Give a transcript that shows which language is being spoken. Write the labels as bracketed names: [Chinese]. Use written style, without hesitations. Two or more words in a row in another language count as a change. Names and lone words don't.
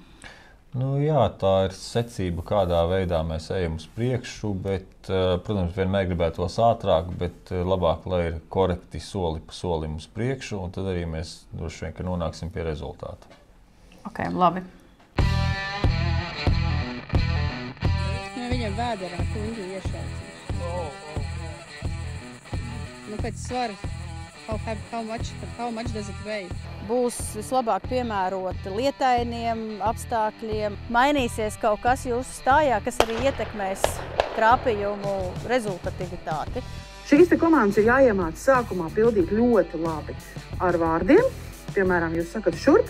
[Latvian] Jā, tā ir secība, kādā veidā mēs ejam uz priekšu, bet, protams, vienmēr gribētos ātrāk, bet labāk, lai ir korekti soli pa solim uz priekšu, un tad arī mēs droši vien, ka nonāksim pie rezultāta. Ok, labi. Viņam vēderā kuņģi iešaucīs. Pēc svara, [English] how much does it weigh? [Latvian] Būs vislabāk piemēroti lietainiem apstākļiem. Mainīsies kaut kas jūsu stājā, kas arī ietekmēs trāpījumu rezultativitāti. Šīs komandas ir jāiemāc sākumā pildīt ļoti labi ar vārdiem. Piemēram, jūs sakat šurp.